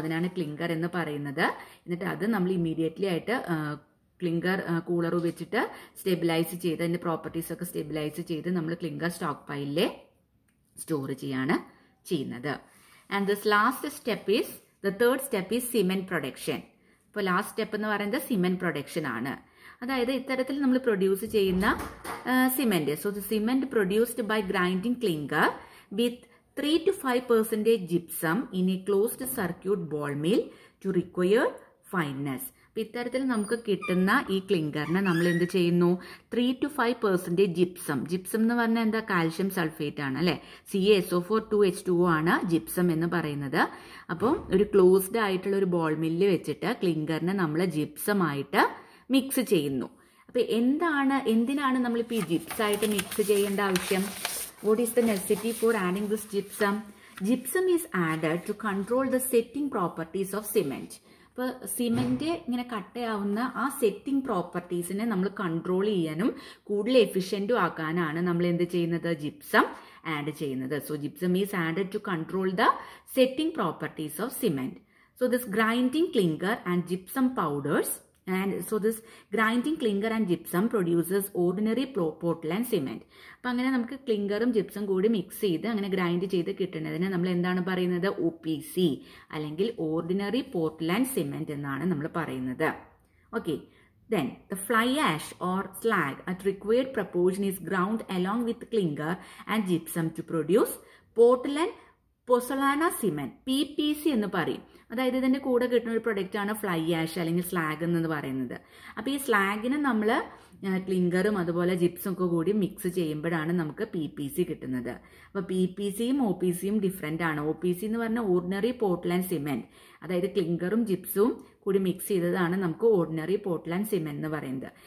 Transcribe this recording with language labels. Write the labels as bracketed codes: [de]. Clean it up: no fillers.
[ml] അതിനാണ് ക്ലിങ്കർ എന്ന് പറയുന്നത്. എന്നിട്ട് അത് നമ്മൾ ഇമ്മീഡിയറ്റ്ലി ആയിട്ട് ക്ലിങ്കർ കൂളർ വെച്ചിട്ട് സ്റ്റെബിലൈസ് ചെയ്ത് അതിൻ്റെ പ്രോപ്പർട്ടീസ് ഒക്കെ സ്റ്റെബിലൈസ് ചെയ്ത് നമ്മൾ ക്ലിങ്കർ സ്റ്റോക്ക് പൈലിൽ സ്റ്റോർ ചെയ്യാണ് ചെയ്യുന്നത്. [en] And this last step is the third step is cement production. [ml] ഇപ്പോൾ ലാസ്റ്റ് സ്റ്റെപ്പ് എന്ന് പറയുന്നത് സിമെന്റ് പ്രൊഡക്ഷൻ ആണ്. അതായത് ഇത്തരത്തിൽ നമ്മൾ പ്രൊഡ്യൂസ് ചെയ്യുന്ന cement. [en] So the cement produced by grinding clinker with 3 to 5% gypsum in a closed circuit ball mill to required fineness. [ml] അപ്പം ഇത്തരത്തിൽ നമുക്ക് കിട്ടുന്ന ഈ ക്ലിങ്കറിനെ നമ്മൾ എന്ത് ചെയ്യുന്നു? 3 to 5% ജിപ്സം. ജിപ്സം എന്ന് പറഞ്ഞാൽ എന്താ? കാൽഷ്യം സൾഫേറ്റ് ആണ് അല്ലെ. CaSO4 2H2O ആണ് ജിപ്സം എന്ന് പറയുന്നത്. അപ്പം ഒരു ക്ലോസ്ഡ് ആയിട്ടുള്ള ഒരു ബോൾ മില്ല് വെച്ചിട്ട് ക്ലിങ്കറിനെ നമ്മൾ ജിപ്സമായിട്ട് മിക്സ് ചെയ്യുന്നു. അപ്പം എന്തിനാണ് നമ്മളിപ്പോൾ ഈ ജിപ്സ് ആയിട്ട് മിക്സ് ചെയ്യേണ്ട ആവശ്യം? [en] What is the necessity for adding this gypsum? Gypsum is added to control the setting properties of cement. [ml] അപ്പോൾ സിമെന്റ് ഇങ്ങനെ കട്ടയാവുന്ന ആ സെറ്റിംഗ് പ്രോപ്പർട്ടീസിനെ നമ്മൾ കൺട്രോൾ ചെയ്യാനും കൂടുതൽ എഫിഷ്യൻറ്റും ആക്കാനാണ് നമ്മൾ എന്ത് ചെയ്യുന്നത്? ജിപ്സം ആഡ് ചെയ്യുന്നത്. [en] So gypsum is added to control the setting properties of cement. So this grinding clinker and gypsum powders and so this grinding clinker and gypsum produces ordinary Portland cement. [ml] അപ്പം അങ്ങനെ നമുക്ക് ക്ലിങ്കറും ജിപ്സും കൂടി mix ചെയ്ത് അങ്ങനെ grind ചെയ്ത് കിട്ടുന്നതിന് നമ്മൾ എന്താണ് പറയുന്നത്? OPC അല്ലെങ്കിൽ ഓർഡിനറി പോർട്ട്ലാൻഡ് സിമെന്റ് എന്നാണ് നമ്മൾ പറയുന്നത്. Okay. [en] Then the fly ash or slag at required proportion is ground along with clinker and gypsum to produce Portland [ml] പൊസൊളാന cement, PPC എന്ന് പറയും. അതായത് ഇതിന്റെ കൂടെ കിട്ടുന്ന ഒരു പ്രൊഡക്റ്റ് ആണ് ഫ്ലൈ ആഷ് അല്ലെങ്കിൽ സ്ലാഗ് എന്ന് പറയുന്നത്. അപ്പോൾ ഈ സ്ലാഗിന് നമ്മൾ ക്ലിങ്കറും അതുപോലെ ജിപ്സും ഒക്കെ കൂടി മിക്സ് ചെയ്യുമ്പോഴാണ് നമുക്ക് PPC കിട്ടുന്നത്. അപ്പോൾ PPCയും OPCയും ഡിഫറെൻ്റ് ആണ്. OPC എന്ന് പറഞ്ഞാൽ ഓർഡിനറി പോർട്ട്ലാൻഡ് സിമെന്റ്, അതായത് ക്ലിങ്കറും ജിപ്സും കൂടി മിക്സ് ചെയ്തതാണ് നമുക്ക് ഓർഡിനറി പോർട്ട്ലാൻഡ് സിമെന്റ് എന്ന് പറയുന്നത്.